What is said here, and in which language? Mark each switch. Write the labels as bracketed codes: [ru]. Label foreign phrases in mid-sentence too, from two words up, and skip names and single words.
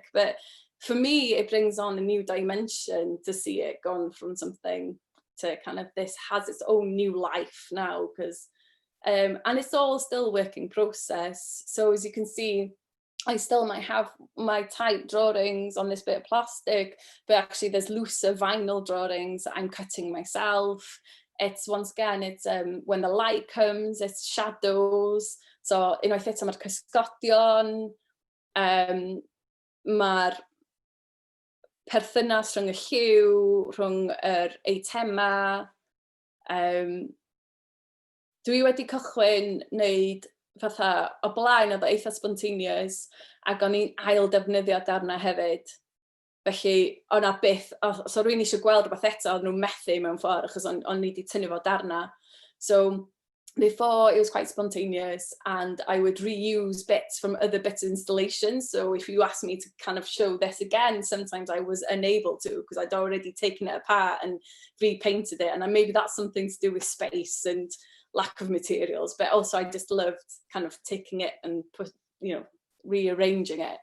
[en] But for me, it brings on a new dimension to see it gone from something to kind of this has its own new life now, because and it's all still a working process. So as you can see, I still might have my tight drawings on this bit of plastic, but actually there's looser vinyl drawings that I'm cutting myself. It's once again, it's when the light comes, it's shadows. [cy] So unwaith eto mae'r cysgodion, mae'r perthynas rhwng y lliw, rhwng yr eitemau. Dwi wedi cychwyn wneud fatha o blaen oedd o eitha spontaneous, ac o'n i'n ail defnyddio darna hefyd. Felly, o'na byth, os o rwy'n eisiau gweld rhywbeth eto, oedd nhw'n methu mewn ffordd, achos o'n i wedi tynnu fo darna. [en] So, before it was quite spontaneous, and I would reuse bits from other bits of installations. So if you asked me to kind of show this again, sometimes I was unable to, because I'd already taken it apart and repainted it. And maybe that's something to do with space and lack of materials, but also I just loved kind of taking it and rearranging it.